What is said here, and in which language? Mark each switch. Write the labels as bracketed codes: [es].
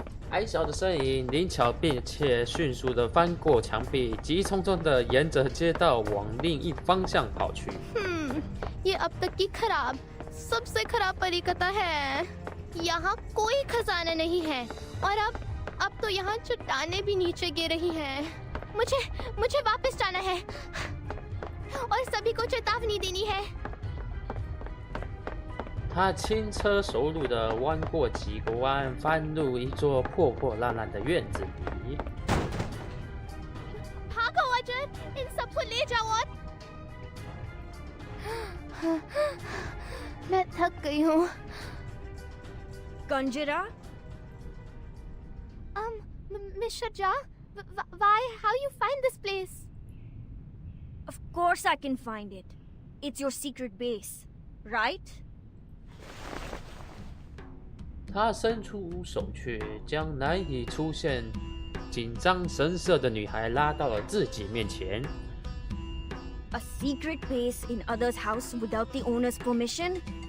[zh] 矮小的身影灵巧并且迅速地翻过墙壁，急匆匆地沿着街道往另一方向跑去。 [hi] ये अब तक की खराब, सबसे खराब परिकथा है। यहाँ कोई खजाना नहीं है और अब तो यहाँ चट्टानें भी नीचे गिर रही हैं। मुझे वापस जाना है और सभी को चेतावनी देनी है। [zh] 他轻车熟路地弯过几个弯，翻入一座破破烂烂的院子里。 [hi] भागो अजय, इन सबको ले जाओ और मैं थक गई हूँ। [en] Conjura? Mr. Jha, why? How you find this place? Of course I can find it. It's your secret base, right? [zh] 他伸出手去，将难以出现紧张神色的女孩拉到了自己面前。 [en] A secret base in others' house without the owner's permission?